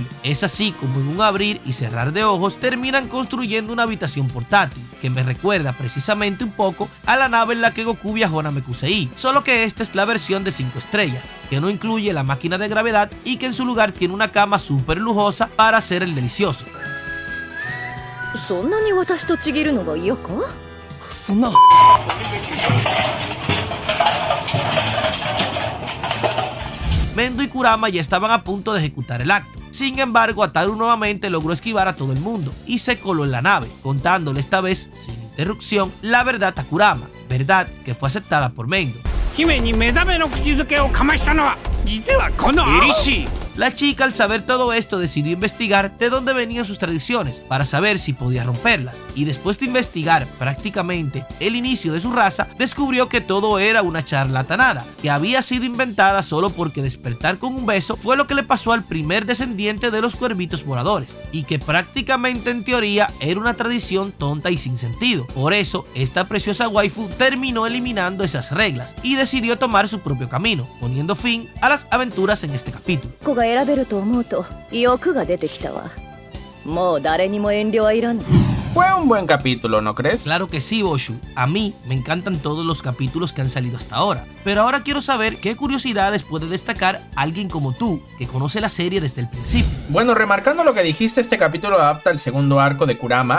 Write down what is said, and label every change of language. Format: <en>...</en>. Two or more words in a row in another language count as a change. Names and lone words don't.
<es>Es así como en un abrir y cerrar de ojos terminan construyendo una habitación portátil, que me recuerda precisamente un poco a la nave en la que Goku viajó a Namekusei, solo que esta es la versión de 5 estrellas, que no incluye la máquina de gravedad y que en su lugar tiene una cama súper lujosa para hacer el delicioso.</es> <ja>そんなに私とちぎるのが嫌か？そんな。</ja> <es>Mendo y Kurama ya estaban a punto de ejecutar el acto. Sin embargo, Ataru nuevamente logró esquivar a todo el mundo y se coló en la nave, contándole esta vez, sin interrupción, la verdad a Kurama, verdad que fue aceptada por Mendo.</es> <ja>姫に目覚めの口づけをかましたのは実はこの凛々。</ja> <es>La chica, al saber todo esto, decidió investigar de dónde venían sus tradiciones para saber si podía romperlas, y después de investigar prácticamente el inicio de su raza, descubrió que todo era una charlatanada, que había sido inventada solo porque despertar con un beso fue lo que le pasó al primer descendiente de los cuervitos voladores, y que prácticamente en teoría era una tradición tonta y sin sentido. Por eso, esta preciosa waifu terminó eliminando esas reglas y decidió tomar su propio camino, poniendo fin a las aventuras en este capítulo.</es> <ja>子が選べると思うと欲が出てきたわ。もう誰にも遠慮はいらない。</ja> <es>Fue un buen capítulo, ¿no crees? Claro que sí, Boshu. A mí me encantan todos los capítulos que han salido hasta ahora. Pero ahora quiero saber qué curiosidades puede destacar alguien como tú, que conoce la serie desde el principio. Bueno, remarcando lo que dijiste, este capítulo adapta el segundo arco de Kurama.</es>